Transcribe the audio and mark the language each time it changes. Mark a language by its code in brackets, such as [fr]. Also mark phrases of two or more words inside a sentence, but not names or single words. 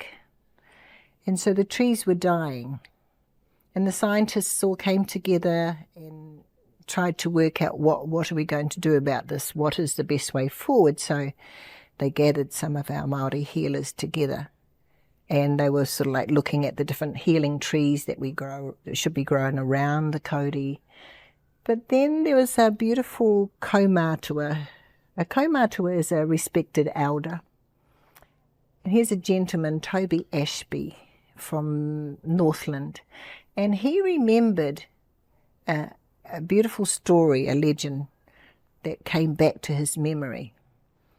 [en] And so the trees were dying. And the scientists all came together and tried to work out what are we going to do about this? What is the best way forward? So they gathered some of our Maori healers together. And they were sort of like looking at the different healing trees that should be grown around the kauri. But then there was a beautiful kaumatua. A kaumatua is a respected elder. And here's a gentleman, Toby Ashby, from Northland. And he remembered a beautiful story, a legend that came back to his memory.